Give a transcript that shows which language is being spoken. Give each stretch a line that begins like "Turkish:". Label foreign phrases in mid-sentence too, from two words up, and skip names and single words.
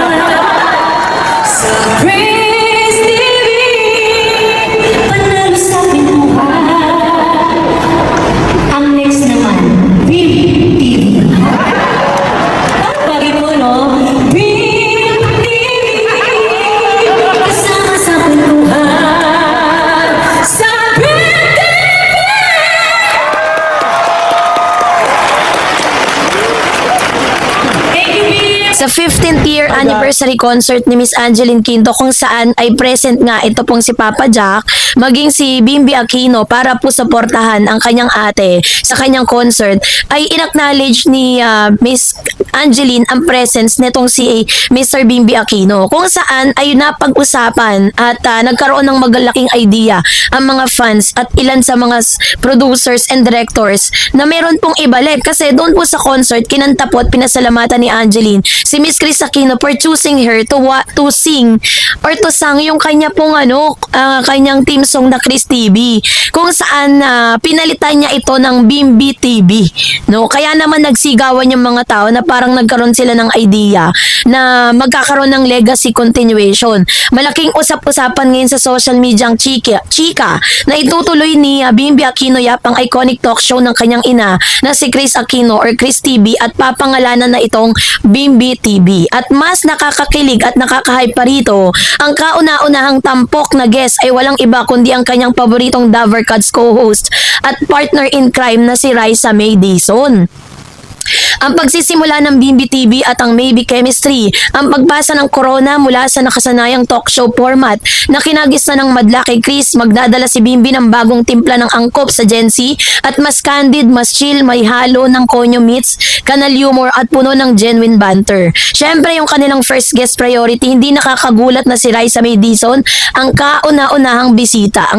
Filipino: Sa Chris TV, panalo sa pintuan. Ang next naman, Bim TV. Bagay mo, no? Bim TV, kasama sa pintuan. Sa Bim TV!
English: Thank you,
Filipino: Bim! Sa 15th
English: year anniversary concert
Filipino: ni Miss Angeline Quinto kung saan ay present nga ito pong si Papa Jack maging si Bimby Aquino para po suportahan ang kanyang ate sa kanyang concert, ay inacknowledge ni Miss Angeline ang presence nitong si Mr. Bimby Aquino kung saan ay napag-usapan at nagkaroon ng magalaking idea ang mga fans at ilan sa mga
English: producers and directors
Filipino: na meron pong ibalik kasi doon po sa concert kinanta po at pinasalamatan ni Angeline si Miss Chris Aquino
English: for choosing her to sing or to sang
Filipino: yung kanya pong kanyang
English: theme song
Filipino: na Chris TV kung saan pinalitan niya ito ng Bimby TV, no? Kaya naman nagsigawan yung mga tao na parang nagkaroon sila ng idea na magkakaroon ng
English: legacy continuation.
Filipino: Malaking usap-usapan ngayon sa
English: social media
Filipino: ang chika na itutuloy ni Bimby Aquino Yap ang iconic
English: talk show
Filipino: ng kanyang ina na si Chris Aquino or Chris TV at papangalanan na itong Bimby TV. At mas nakakakilig at nakakahype pa rito, ang kauna-unahang tampok na guest ay walang iba kundi ang kanyang paboritong Daver Cats co-host at
English: partner in crime
Filipino: na si Raisa May Dizon. Ang pagsisimula ng Bimby TV at ang Maybe Chemistry, ang pagbasa ng corona mula sa nakasanayang
English: talk show format
Filipino: na kinagis na ng madla kay Chris, magdadala si Bimby ng bagong timpla ng angkop sa Gen Z at mas candid, mas chill, may halo ng konyo meets, kanal humor at puno ng
English: genuine banter.
Filipino: Syempre yung kanilang
English: first guest priority,
Filipino: hindi nakakagulat na si Raisa May Dizon ang kauna-unahang bisita.